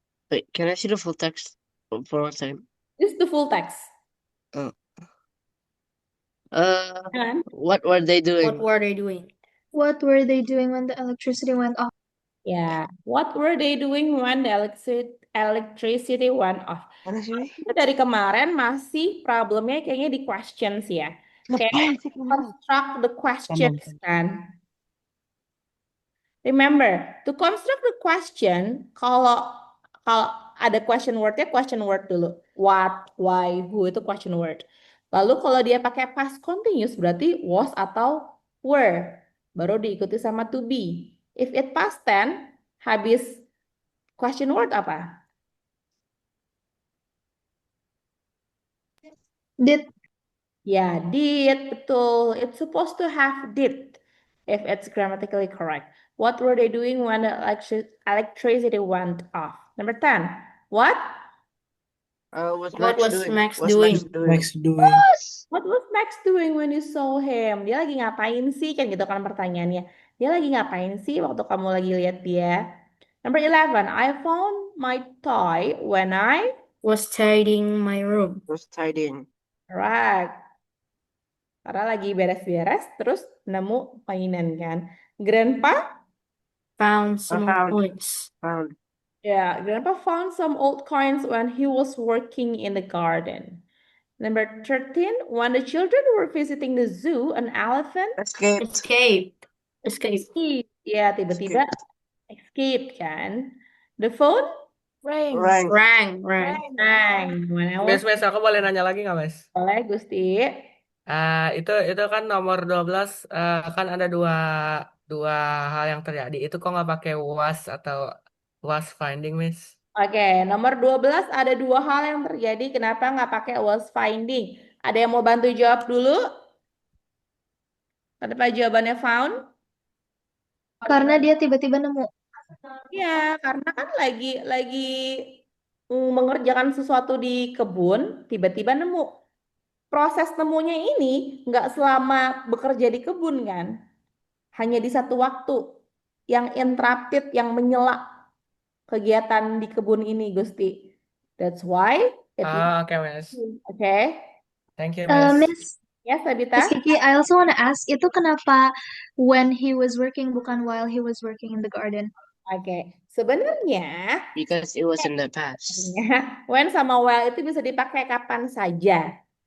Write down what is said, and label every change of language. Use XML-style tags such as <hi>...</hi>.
<en>Wait, can I see the full text for one second? This is the full text. Uh,</en> <id>Kan?</id> <en>what were they doing? What were they doing? What were they doing when the electricity went off? Ya, what were they doing when the electricity went off?</en> <id>Mana sih? Itu dari kemarin masih problemnya kayaknya di questions ya. Kayak Ngapain sih kamu?</id> <en>construct the questions kan. Remember, to construct the question,</en> <id>kalau kalau ada</id> <en>question word dulu. What, why, who itu question word.</en> <id>Lalu kalau dia pakai past continuous berarti was atau were. Baru diikuti sama</id> <en>to be. If it past tense, habis question word apa? Did</en> <id>Ya, did, betul.</id> <en>It's supposed to have did if it's grammatically correct. What were they doing when the electricity went off? Number 10. What? What What was doing? Max What's doing? doing? Max doing. What was Max doing when you saw him?</en> <id>Dia lagi ngapain sih? Kan gitu kan pertanyaannya. Dia lagi ngapain sih waktu kamu lagi lihat dia?</id> <en>Number 11. I found my toy when I... Was tidying my room. Was tidying.</en> <id>Right. Karena lagi beres-beres, terus nemu mainan kan. Grandpa?</id> <en>Found some Found. coins. Found. Yeah, Grandpa found some old coins when he was working in the garden. Number 13, when the children were visiting the zoo, an elephant Escaped. Escape.</en> <id>ya tiba-tiba escape kan.</id> <en>The phone Rang. Rang. rang. When I was</en> <id>Mes, aku boleh nanya lagi nggak, Mes? oleh Gusti. Itu kan nomor 12 kan ada dua hal yang terjadi. Itu kok nggak pakai was atau was finding, Miss? Oke, nomor 12 ada dua hal yang terjadi. Kenapa nggak pakai was finding? Ada yang mau bantu jawab dulu? Kenapa jawabannya found? karena dia tiba-tiba nemu. Ya, karena kan lagi mengerjakan sesuatu di kebun, tiba-tiba nemu. Proses nemunya ini nggak selama bekerja di kebun kan, hanya di satu waktu yang interrupted, yang menyela kegiatan di kebun ini, Gusti.</id> <en>That's why it is</en> <id>Oke, Miss.</id> <en>okay. Thank you, Miss. Miss Yes, Miss Sabita. Kiki, I also want to ask,</en> <id>itu kenapa</id> <en>when he was working</en> <id>bukan</id> <en>while he was working in the garden?</en> <id>Oke, sebenarnya</id> <en>Because it was in the past.</en> <id>when sama while itu bisa dipakai kapan saja.</id>